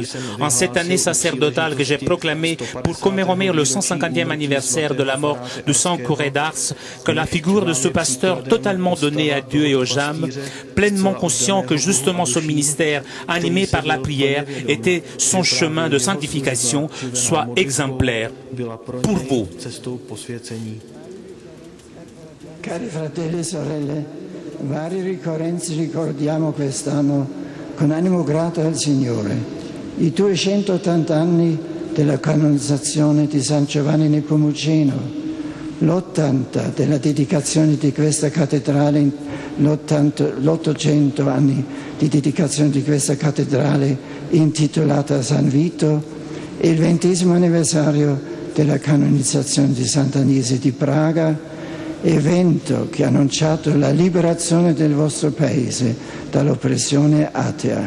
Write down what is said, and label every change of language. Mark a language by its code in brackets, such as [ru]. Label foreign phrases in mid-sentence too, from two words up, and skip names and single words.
[fr] En cette année sacerdotale que j'ai proclamée pour commémorer le 150e anniversaire de la mort de Saint Curé d'Ars, que la figure de ce pasteur totalement donné à Dieu et aux âmes, pleinement conscient que justement ce ministère, animé par la prière, était son chemin de sanctification, soit exemplaire pour vous. [it] Cari fratelli e sorelle, vari ricorrenze ricordiamo quest'anno con animo grato al Signore. I 280 anni della canonizzazione di San Giovanni Nepomuceno, l'80 della dedicazione di questa cattedrale, l'800 anni di dedicazione di questa cattedrale intitolata San Vito e il 20° anniversario della canonizzazione di Sant'Agnese di Praga, evento che ha annunciato la liberazione del vostro paese dall'oppressione atea.